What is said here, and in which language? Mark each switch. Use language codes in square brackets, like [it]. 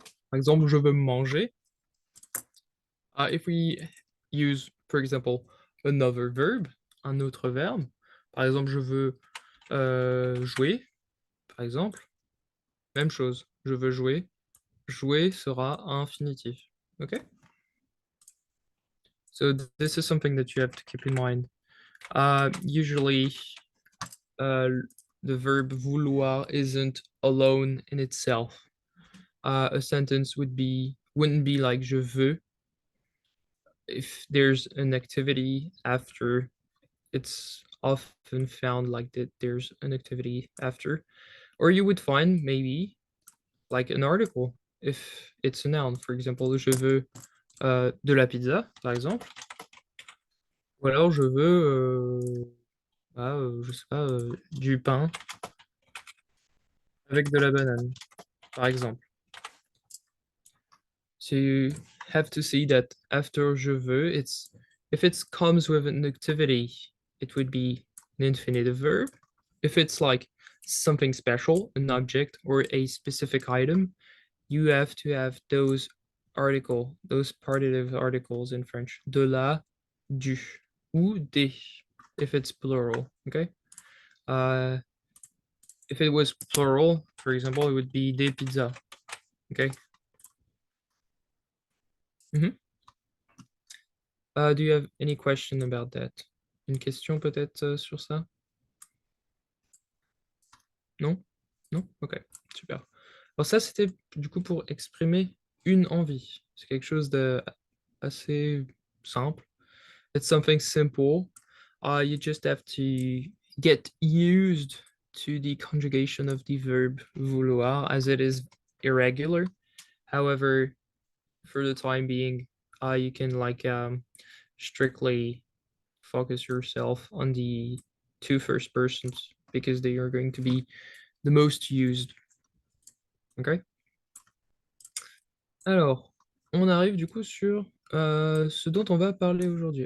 [fr] Par exemple, je veux manger. [en] If we use, for example, another verb, [fr] un autre verbe, par exemple, je veux jouer, par exemple, même chose, je veux jouer. Jouer sera infinitif. Okay? [en] So this is something that you have to keep in mind. Usually, the verb vouloir isn't alone in itself. A sentence wouldn't be like je veux if there's an activity after. It's often found like that there's an activity after, or you would find maybe like an article if it's a noun. [fr] For example, je veux de la pizza, par exemple. Ou alors je veux, je sais pas, du pain avec de la banane, par exemple. [en] So you have to see that after je veux, if it comes with an activity, it would be an infinitive verb. If it's like something special, an object or a specific item, you have to have those partitive articles in French. [fr] De la, du, ou des, [en] if it's plural, okay? If it was plural, for example, it would be des pizzas, okay? Do you have any question about that? [fr] Une question peut-être sur ça? Non? Non? Ok, super. Alors ça, c'était du coup pour exprimer une envie. C'est quelque chose de assez simple. [en] It's something simple. You just have to get used to the conjugation of the verb vouloir as it is irregular. However, for the time being, you can like strictly focus yourself on the two first persons because they are going to be the most used. Okay. [fr] Alors, on arrive du coup sur ce dont on va parler aujourd'hui.